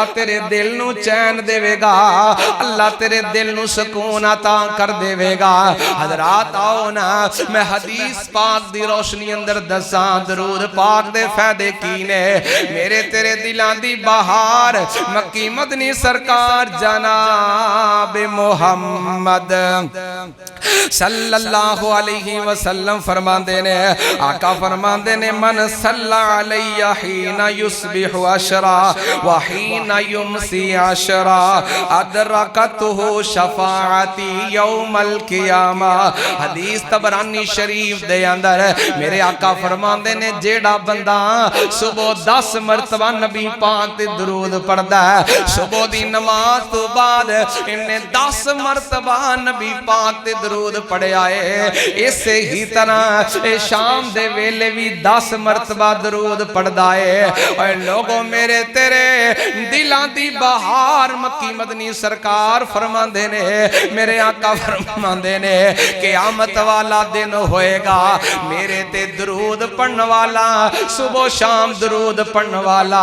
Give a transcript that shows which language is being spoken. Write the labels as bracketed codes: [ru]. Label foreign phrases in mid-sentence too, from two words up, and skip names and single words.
[pa] تیرے دل نوں چین دیوےگا اللہ تیرے دل نوں سکون عطا کر دیوےگا حضرات آؤ نا میں حدیث پاک دی روشنی اندر دساں درود پاک دے فائدے کی نے میرے تیرے دلاں دی بہار مکی مدنی سرکار جناب محمد صلی اللہ [ar] عليه وسلم [pa] فرماتے نے آقا فرماتے نے [ar] من صلى علي حين يصبح عشرا و حين يمسي عشرا أدركته شفاعتي يوم القيامة [pa] حدیث طبرانی شریف دے اندر میرے آقا فرماتے نے جیہڑا بندہ صبح 10 مرتبہ نبی پاک تے درود پڑھدا ہے صبح دی نماز تو بعد انہیں 10 مرتبہ نبی پاک تے درود پڑھیا ہے اسے ہی طرح شام دے ویلے بھی 10 مرتبہ درود پڑھدا ہے اے لوگوں میرے تیرے دلان دی بہار مکی مدنی سرکار فرماندے نے میرے آقا فرماندے نے قیامت والا دن ہوئے گا میرے تے درود پڑھن والا صبح و شام درود پڑھن والا